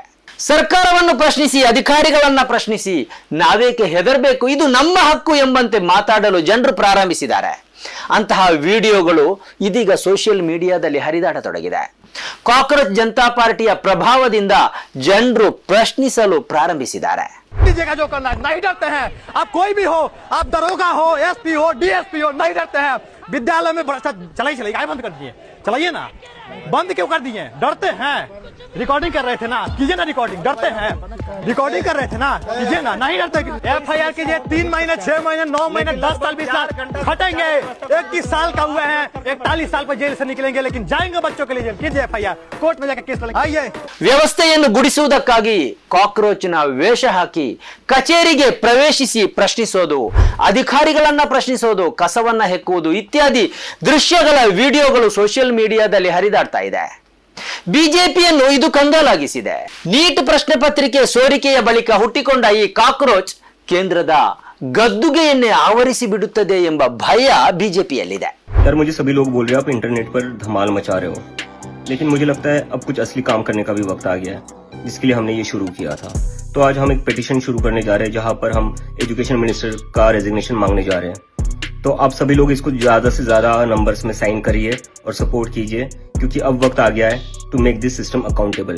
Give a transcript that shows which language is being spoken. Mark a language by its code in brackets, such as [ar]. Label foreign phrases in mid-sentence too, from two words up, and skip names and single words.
[kn] ಸರ್ಕಾರವನ್ನು ಪ್ರಶ್ನಿಸಿ, ಅಧಿಕಾರಿಗಳನ್ನ ಪ್ರಶ್ನಿಸಿ, ನಾವೇಕೆ ಹೆದರಬೇಕು, ಇದು ನಮ್ಮ ಹಕ್ಕು ಎಂಬಂತೆ ಮಾತಾಡಲು ಜನರು ಪ್ರಾರಂಭಿಸಿದ್ದಾರೆ. ಅಂತಹ ವಿಡಿಯೋಗಳು ಇದೀಗ [en] social mediaದಲ್ಲಿ [kn] ಹರಿದಾಡತೊಡಗಿದೆ. ಕಾಕ್ರೋಚ್ ಜನತಾ ಪಾರ್ಟಿಯ ಪ್ರಭಾವದಿಂದ ಜನರು ಪ್ರಶ್ನಿಸಲು ಪ್ರಾರಂಭಿಸಿದ್ದಾರೆ. [hi] जो करना है नहीं डरते हैं. आप कोई भी हो, आप दरोगा हो, एसपी हो, डीएसपी हो, नहीं डरते हैं. विद्यालय में चलाइए, काय बंद कर दिए, चलाइए ना, बंद क्यों कर दिए? डरते हैं. रिकॉर्डिंग कर रहे थे ना, कीजिए ना रिकॉर्डिंग. डरते हैं, रिकॉर्डिंग कर रहे थे ना, कीजिए ना. नहीं डरते. FIR कीजिए. 3 महीने, 6 महीने, 9 महीने, 10 साल, 20 साल खटेंगे. 21 साल का हुए हैं, 41 साल पर जेल से निकलेंगे, लेकिन जाएंगे बच्चों के लिए जेल. कीजिए FIR, कोर्ट में जाकर केस लगा. आइए. [kn] ವ್ಯವಸ್ಥೆಯನ್ನು ಗುಡಿಸುವುದಕ್ಕಾಗಿ ಕಾಕ್ರೋಚ್ನ ವೇಷ ಹಾಕಿ ಕಚೇರಿಗೆ ಪ್ರವೇಶಿಸಿ ಪ್ರಶ್ನಿಸೋದು, ಅಧಿಕಾರಿಗಳನ್ನ ಪ್ರಶ್ನಿಸೋದು, ಕಸವನ್ನ ಹೆಕ್ಕುವುದು ಇತ್ಯಾದಿ ದೃಶ್ಯಗಳ ವಿಡಿಯೋಗಳು [en] social mediaದಲ್ಲಿ [kn] ಹರಿದಾಡ್ತಾ ಇದೆ. ಬಿಜೆಪಿಯನ್ನು ಇದು ಕಂಗಾಲಾಗಿಸಿದೆ. ನೀಟ್ ಪ್ರಶ್ನೆ ಪತ್ರಿಕೆ ಸೋರಿಕೆಯ ಬಳಿಕ ಹುಟ್ಟಿಕೊಂಡ ಈ ಕಾಕ್ರೋಚ್ ಕೇಂದ್ರದ ಗದ್ದುಗೆಯನ್ನೇ ಆವರಿಸಿ ಬಿಡುತ್ತದೆ ಎಂಬ ಭಯ ಬಿಜೆಪಿಯಲ್ಲಿದೆ. [hi] यार मुझे सभी लोग बोल रहे हैं आप इंटरनेट पर धमाल मचा रहे हो, लेकिन मुझे लगता है अब कुछ असली काम करने का भी वक्त आ गया है, जिसके लिए हमने ये शुरू किया था. तो आज हम एक पिटीशन शुरू करने जा रहे हैं जहां पर हम [en] education minister [hi] का रेजिग्नेशन मांगने जा रहे हैं. तो आप सभी लोग इसको ज्यादा से ज्यादा नंबर्स में साइन करिए और सपोर्ट कीजिए, क्योंकि अब वक्त आ गया है [en] to make this system accountable.